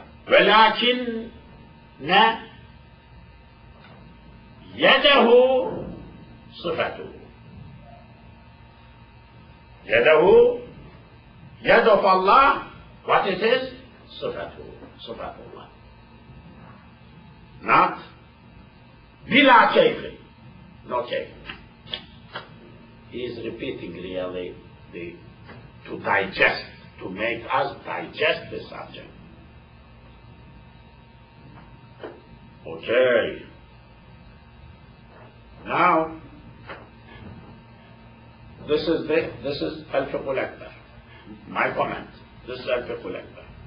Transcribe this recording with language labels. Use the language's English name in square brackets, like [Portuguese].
[Arabic] ولكن يده صفته. يده, يد [English] of Allah, what it is? [Arabic] صفته, صفة Allah. [English] Not [Arabic] بلا كيف, [English] no [Arabic] كيف. [English] He is repeating really to digest, to make us digest the subject. Okay. Now, this is Al-Fiqh al-Akbar. My comment. This is Al-Fiqh al-Akbar.